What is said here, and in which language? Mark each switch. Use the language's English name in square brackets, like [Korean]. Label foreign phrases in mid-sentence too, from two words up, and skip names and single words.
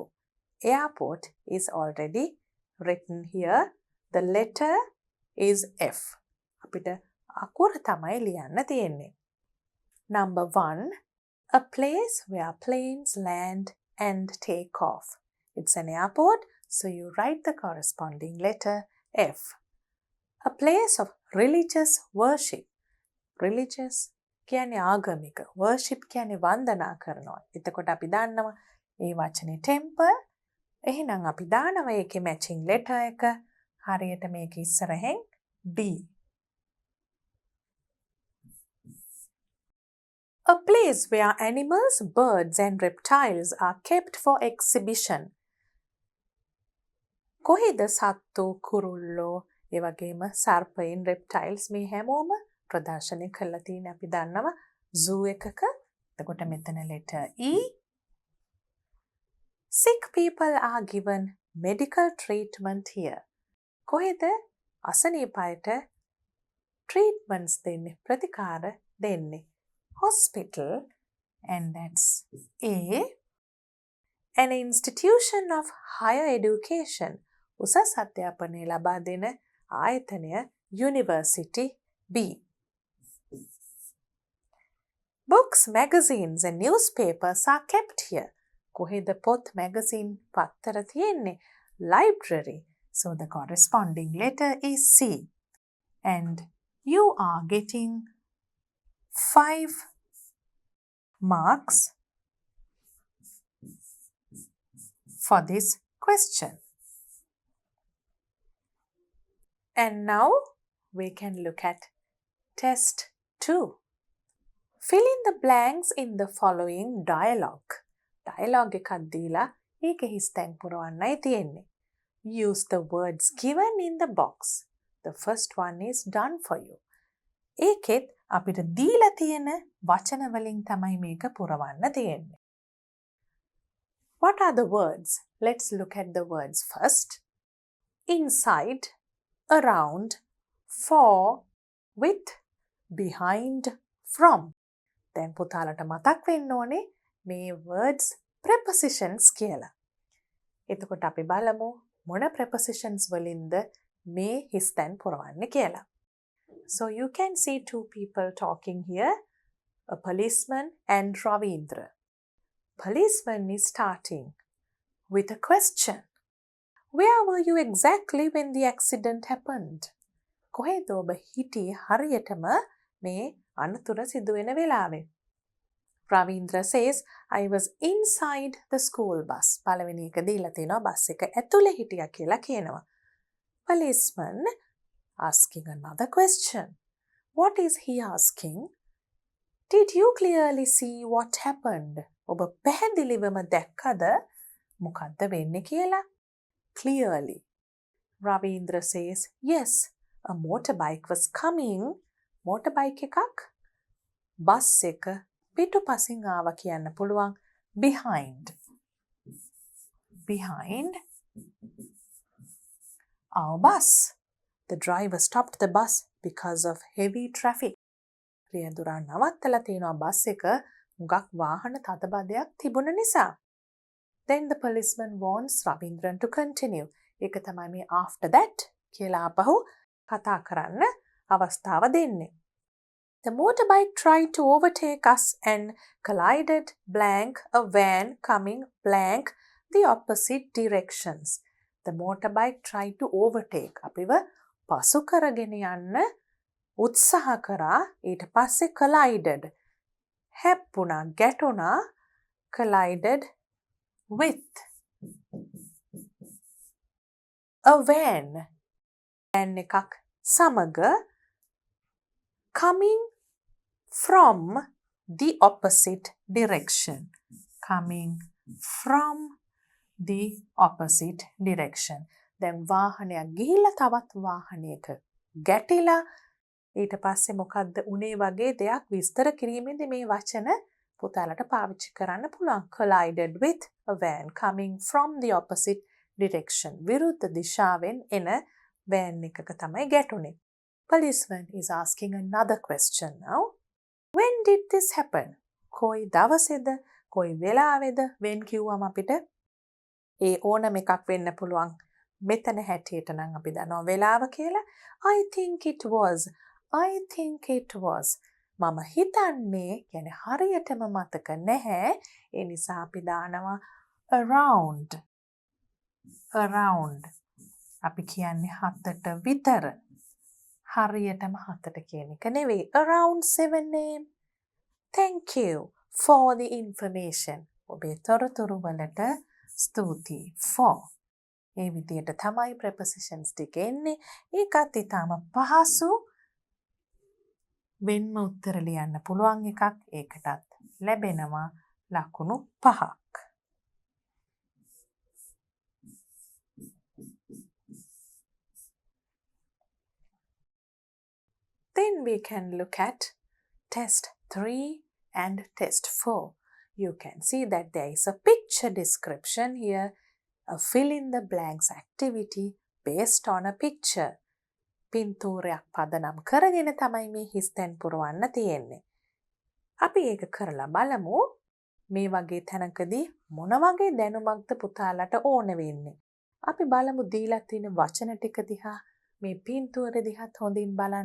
[English] Airport is already written here. The letter is F. [Sinhala] අපිට අකුර තමයි ලියන්න තියෙන්නේ. [English] Number 1. A place where planes land and take off. It's an airport, so you write the corresponding letter F. A place of religious worship. [Sinhala] Religious කියන්නේ ආගමික. Worship කියන්නේ වන්දනා කරනවා. එතකොට අපි දාන්නවා ඒ වචනේ temple. එහෙනම් අපි දානවා ඒකේ [English] matching letter [Sinhala] එක. හරියට මේක ඉස්සරහෙන් D. [English] A place where animals, birds and reptiles are kept for exhibition. [Sinhala] කොහෙද සත්තු, කුරුල්ලෝ, ඒ වගේම සර්පයින්, reptiles මේ හැමෝම ප්‍රදර්ශනය කරලා තියෙන අපි දන්නවා zoo එකක. එතකොට මෙතන [English] letter E. Sick people are given medical treatment here. [Sinhala] කොහෙද අසනීප අයට treatments දෙන්නේ, ප්‍රතිකාර දෙන්නේ? [English] Hospital, and that's A. An institution of higher education. [Sinhala] උසස් අධ්‍යාපනය ලබා දෙන ආයතනය university B. [English] Books, magazines and newspapers are kept here. [Sinhala] කොහෙද පොත්, magazine, පත්තර තියෙන්නේ? [English] Library. So the corresponding letter is C. And you are getting 5 marks for this question. And now we can look at test 2. Fill in the blanks in the following dialogue. [Sinhala] Dialogue එකක් දීලා ඒක හිස්තැන් පුරවන්නයි තියෙන්නේ. [English] Use the words given in the box. The first one is done for you. [Sinhala] ඒකෙත් අපිට දීලා තියෙන වචන වලින් තමයි මේක පුරවන්න තියෙන්නේ. [English] What are the words? Let's look at the words first. Inside, around, for, with, behind, from. [Sinhala] දැන් පුතාලට මතක් වෙන්න ඕනේ මේ [English] words prepositions [Sinhala] කියලා. එතකොට අපි බලමු මොන prepositions වලින්ද මේ හිස්තැන් පුරවන්නේ කියලා. [English] So you can see two people talking here, a policeman and Ravindra. Policeman is starting with a question. Where were you exactly when the accident happened? [Sinhala] කොහෙද ඔබ හිටියේ හරියටම මේ අනතුර සිදු වෙන වෙලාවේ? [English] Ravindra says, I was inside the school bus. [Sinhala] පළවෙනි එක දීලා තියෙනවා බස් එක ඇතුලේ හිටියා කියලා කියනවා. [English] Policeman asking another question. What is he asking? Did you clearly see what happened? [Sinhala] ඔබ පැහැදිලිවම දැක්කද මොකද්ද වෙන්නේ කියලා? [English] Clearly. Ravindra says, yes, a motorbike was coming. [Sinhala] Motorbike එකක් බස් එක පිටුපසින් ආවා කියන්න පුළුවන්. [English] Behind our bus. The driver stopped the bus because of heavy traffic. [Sinhala] රියදුරා නවත්තලා තියෙනවා බස් එක හුඟක් වාහන තදබදයක් තිබුණ නිසා. [English] Then the policeman warns Ravindran to continue. [Sinhala] ඒක තමයි මේ [English] after that [Sinhala] කියලා ආපහු කතා කරන්න අවස්ථාව දෙන්නේ. [English] The motorbike tried to overtake us and collided blank a van coming blank the opposite directions. The motorbike tried to overtake. [Sinhala] අපිව පසු කරගෙන යන්න උත්සාහ කරා. ඊට පස්සේ collided. හැප්පුණා, ගැටුණා. [English] Collided with a van. van [Sinhala] එකක් සමග [English] coming from the opposite direction. Coming from the opposite direction. [Sinhala] දැන් වාහනයක් ගිහිල්ලා තවත් වාහනයක ගැටිලා ඊට පස්සේ මොකද්ද උනේ වගේ දෙයක් විස්තර කිරීමේදී මේ වචන පුතාලට පාවිච්චි කරන්න පුළුවන්. [English] Collided with a van coming from the opposite direction. [Sinhala] විරුද්ධ දිශාවෙන් එන van එකක තමයි ගැටුනේ. [English] Policeman is asking another question now. When did this happen? [Sinhala] කොයි දවසේද? කොයි වෙලාවේද? when කිව්වම අපිට ඒ ඕනම එකක් වෙන්න පුළුවන්. මෙතන හැටියට නම් අපි දන්නවා වෙලාව කියලා. [English] I think it was. [Sinhala] මම හිතන්නේ කියන්නේ හරියටම මතක නැහැ. ඒ නිසා අපි දානවා around. අපි කියන්නේ 7ට විතර. හරියටම 7ට කියන එක නෙවෙයි. [English] Around 7 am. Thank you for the information. [Sinhala] ඔබේ තොරතුරු වලට ස්තුතියි for. ඒ විදියට තමයි prepositions ටික එන්නේ. ඒකත් ඊටම පහසු වෙන්ම උත්තර ලියන්න පුළුවන් එකක්. ඒකටත් ලැබෙනවා ලකුණු 5ක්. [English] Then we can look at test 3 and test 4. You can see that there is a picture description here, a fill in the blanks activity based on a picture. [Sinhala] පින්තූරයක් පදනම් කරගෙන තමයි මේ හිස්තැන් පුරවන්න තියෙන්නේ. අපි ඒක කරලා බලමු. මේ වගේ තැනකදී මොන වගේ දැනුමක්ද පුතාලට ඕන වෙන්නේ. අපි බලමු දීලා තියෙන වචන ටික දිහා මේ පින්තූරෙ දිහාත් හොඳින් බලන්න.